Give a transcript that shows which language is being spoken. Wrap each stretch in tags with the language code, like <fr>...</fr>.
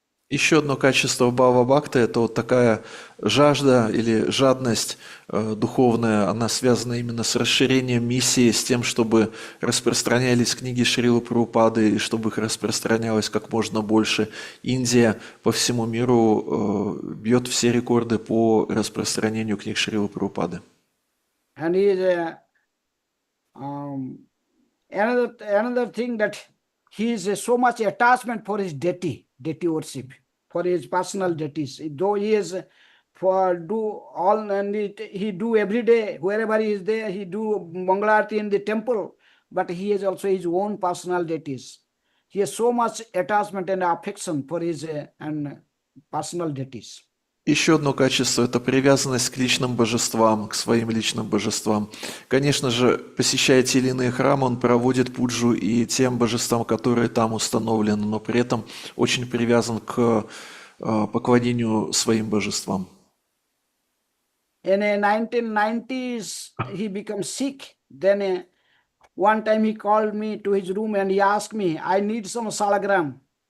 <ru>Еще одно качество Бхава Бхакты – это вот такая жажда или жадность духовная, она связана именно с расширением миссии, с тем, чтобы распространялись книги Шрилы Прабхупады и чтобы их распространялось как можно больше. Индия по всему миру бьет все рекорды по распространению книг Шрилы Прабхупады.</ru> <en>And he is another thing that he is so much attachment for his deity worship, for his personal deities. Though he is do all and he do every day, wherever he is there, he do Mangalarti in the temple, but he has also his own personal deities. He has so much attachment and affection for his and personal deities.</en> <ru>Еще одно качество – это привязанность к личным божествам, к своим личным божествам. Конечно же, посещая те или иные храмы, он проводит пуджу и тем божествам, которые там установлены, но при этом очень привязан к поклонению своим божествам.</ru> <en>In the 1990s, he became sick. Then one time he called me to his room and he asked me, I need some salagram.</en>